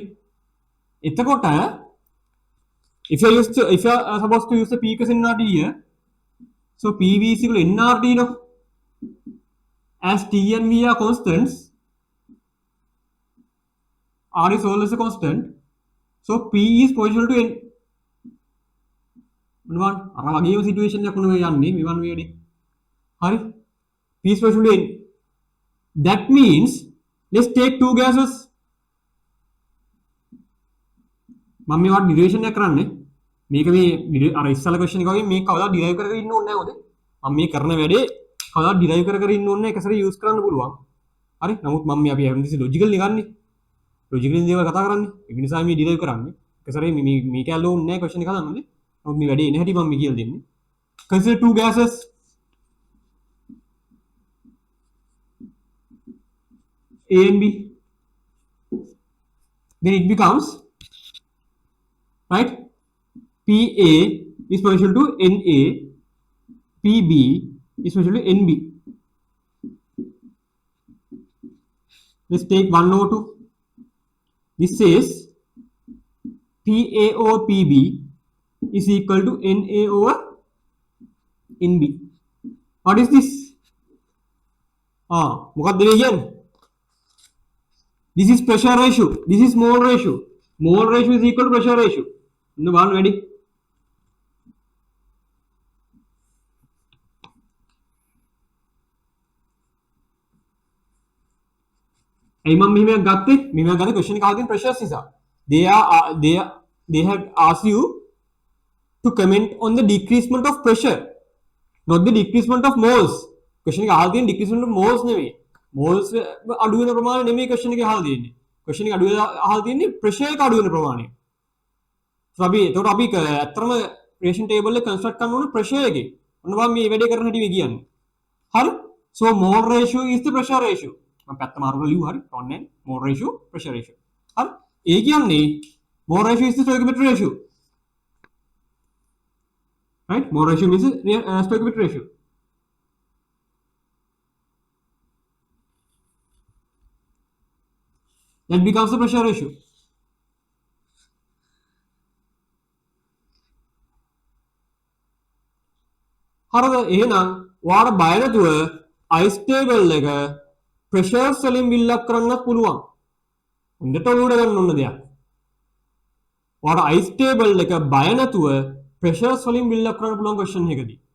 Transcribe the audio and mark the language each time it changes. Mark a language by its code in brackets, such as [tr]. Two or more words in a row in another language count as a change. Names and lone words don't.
[en] If you are supposed to use the P NRT here, so PV is equal to NRT, no? As T and V are constants, R is always a constant, so P is proportional to N. [si] අර වගේම සිටුේෂන් එකක් නෙවෙයි යන්නේ මේ වන් වේඩි. හරි? [en] P is proportional to N. That means let's take two gases. [si] මම මේවට ඩිරයිවේෂන් එක කරන්නේ. මේක මේ අර ඉස්සල ක්වෙස්චන් එක වගේ මේක කවදා ඩිරයිව් කරගෙන ඉන්න ඕනේ නැහැ මොකද? මම මේ කරන වැඩේ කවදා ඩිරයිව් කර ඉන්න ඕනේ එක සැරේ යූස් කරන්න පුළුවන්. හරි? නමුත් මම මේ අපි හැමතිස්සෙ ලොජිකල් නේ ගන්නෙ. ලොජිකල් දේවල් කතා කරන්නේ. ඒක නිසා මේ ඩිරයිව් කරන්නේ. එක සැරේ මේ කැල්ලෝ ඕනේ නැහැ ක්වෙස්චන් එක හදන්නනේ. නමුත් මේ වැඩේ එන හැටි මම මේ කියලා දෙන්නේ. [en] Consider two gases. A and B. Then it becomes, right? PA is proportional to NA. PB is proportional to NB. Let's take 1 over 2. This says PA over PB is equal to NA over NB. What is this? [si] මොකක්ද මේ කියන්නේ? [en] This is pressure ratio. This is mole ratio. Mole ratio is equal to pressure ratio. No one ready. I am [si] මෙහෙම ගත්තේ question එක අහගෙන pressures නිසා. [en] They have asked you to comment on the decreasement of pressure, not the decreasement of moles. [si] Question එක අහලා තියෙන [en] decreasement of moles [si] නෙවෙයි. moles අඩු වෙන ප්‍රමාණය නෙමෙයි question එකේ අහලා තියෙන්නේ. question එක අහලා තියෙන්නේ pressure එක අඩු වෙන ප්‍රමාණය. So එතකොට අපි ඇත්තටම [en] reaction table [si] එක construct කරන්න ඕනේ pressure එකේ. ඔන්න මම මේ වැඩේ කරන හැටි මේ කියන්නේ. හරි? [en] So mole ratio is the pressure ratio. [si] මම පැත්ත මාරු කරලා ලියුවා හරි. ඔන්නේ [en] mole ratio pressure ratio. [si] හරි? ඒ කියන්නේ [en] mole ratio is the stoichiometric ratio. Right? Mole ratio means stoichiometric ratio. That becomes the pressure ratio. [si] හරිද? එහෙනම් ඔයාලා බය නැතුව [en] ice table [si] එක pressures වලින් [en] build up [si] කරන්නත් පුළුවන්. හොඳට උඩ ගන්න ඕන දෙයක්. ඔයාලා [en] ice table [si] එක බය නැතුව pressures වලින් [en] build up [si] කරන්න පුළුවන් question එකකදී.